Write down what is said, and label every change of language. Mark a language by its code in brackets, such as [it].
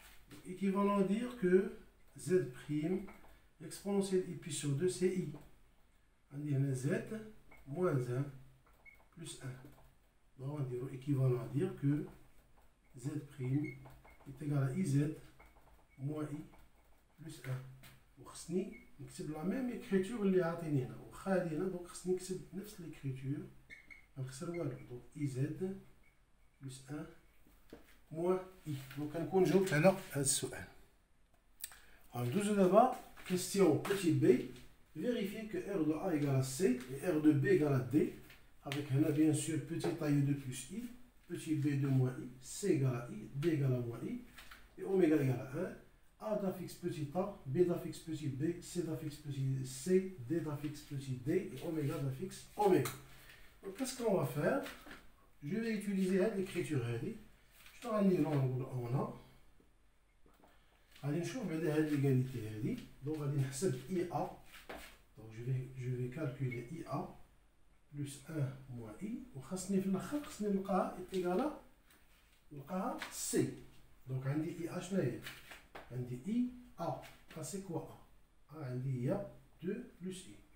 [fr] Donc, équivalent à dire que Z prime exponentielle I pi sur 2, c'est I. On dit Z moins 1 plus 1. Donc, on dit équivalent à dire que Z prime est égal à IZ moins I plus 1. [ar] وخصني نكتب [fr] la même écriture [ar] اللي عاطيني هنا وخا هادي هنا دونك خصني نكتب نفس [fr] l'écriture [ar] غنخسر والو دونك IZ plus 1 moins I. دونك غنكون جاوبت على هذا السؤال. ندوزو دابا [fr] question petit b. Vérifiez que R de A égale à C et R de B égale à D. Avec là, bien sûr, petit A de plus I, petit B de moins I, C égale à I, D égale à moins I, et oméga égale à 1. A d'affixe petit a, B d'affixe petit b, C d'affixe petit c, D d'affixe petit d, et oméga d'affixe oméga. Donc, qu'est-ce qu'on va faire? Je vais utiliser l'écriture. Je vais aller on a. Allez, je vais faire l'égalité. Donc, on va dire IA. Donc, je vais calculer IA plus 1 moins I. [ar] وخاصني في الآخر خاصني نلقاها إيكالا نلقاها C. [fr] Donc, [ar] عندي IA شنو هي؟ عندي I A. [fr] C'est quoi A? [ar] عندي هي 2 [fr] plus [ar] I.